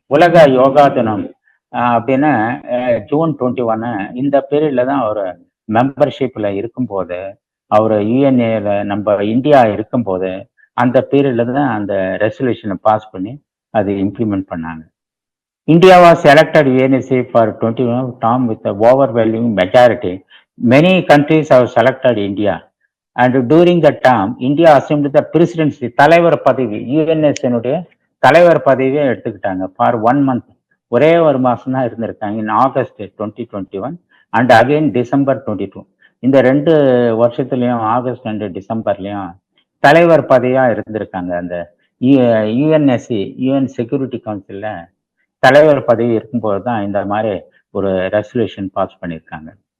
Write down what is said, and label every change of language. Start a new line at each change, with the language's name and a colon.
Tamil: உலக யோகா தினம் அப்படின்னு ஜூன் 21 இந்த பீரியட்ல தான் அவர் மெம்பர்ஷிப்ல இருக்கும்போது, அவர் யுஎன்ஏல நம்ம இந்தியா இருக்கும்போது அந்த பீரியட்ல தான் அந்த ரெசல்யூஷனை பாஸ் பண்ணி அது இம்ப்ளிமெண்ட் பண்ணாங்க.
English: India was selected UNSC for 21 term with the overwhelming majority. Many countries have selected India. And during that term, India assumed the presidency,
Tamil: தலைவர் பதவி, யுஎன்எஸ்னுடைய தலைவர் பதவியை எடுத்துக்கிட்டாங்க
English: For 1 month.
Tamil: ஒரே ஒரு மாசம் தான் இருந்திருக்காங்க
English: In August 2021 and again December 22.
Tamil: இந்த 2 வருஷத்துலயும் ஆகஸ்ட் அண்ட் டிசம்பர்லயும் தலைவர் பதவியா இருந்திருக்காங்க. அந்த யுஎன்எஸ்சி யுஎன் செக்யூரிட்டி கவுன்சில்ல தலைவர் பதவி இருக்கும்போது தான் இந்த மாதிரி ஒரு ரெசல்யூஷன் பாஸ் பண்ணியிருக்காங்க.